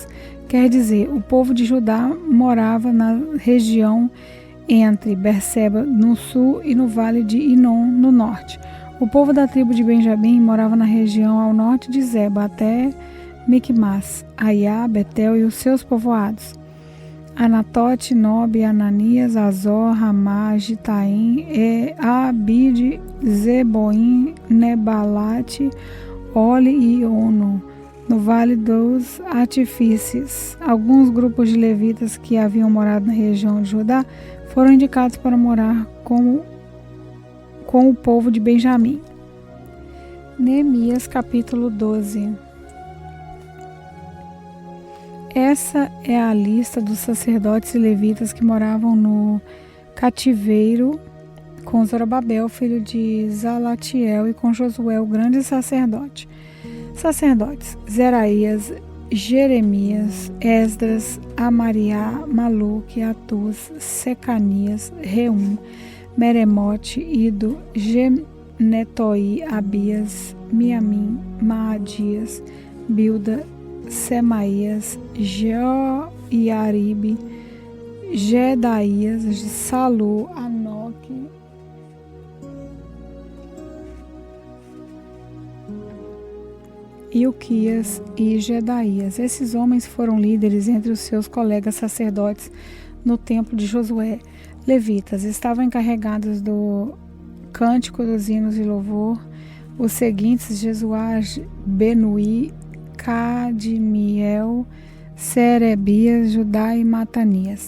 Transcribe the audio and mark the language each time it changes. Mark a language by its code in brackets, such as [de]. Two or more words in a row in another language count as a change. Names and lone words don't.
[pt] Quer dizer, o povo de Judá morava na região entre Berseba no sul e no vale de Inom no norte. O povo da tribo de Benjamim morava na região ao norte de Zeba até Micmas, Aiá, Betel e os seus povoados. Anatote, Nobe, Ananias, Azor, Ramá, Gitaim, Abide, Zeboim, Nebalate, Ole e Ono, no Vale dos Artifícios. Alguns grupos de levitas que haviam morado na região de Judá foram indicados para morar com o povo de Benjamim. Neemias capítulo 12. Essa é a lista dos sacerdotes e levitas que moravam no cativeiro com Zorobabel, filho de Zalatiel, e com Josué, o grande sacerdote. Sacerdotes: Zeraías, Jeremias, Esdras, Amariá, Maluque, Atuz, Secanias, Reum, Meremote, Ido, Genetoi, Abias, Miamim, Maadias, Bilda, Semaías, Joiaribe, Gedaías, Salu, Anoque, Ilquias e Gedaías. Esses homens foram líderes entre os seus colegas sacerdotes no templo de Josué. Levitas estavam encarregados do cântico dos hinos de louvor. Os seguintes: Jesuá, Benuí, Cadmiel, Serebias, Judá e Matanias.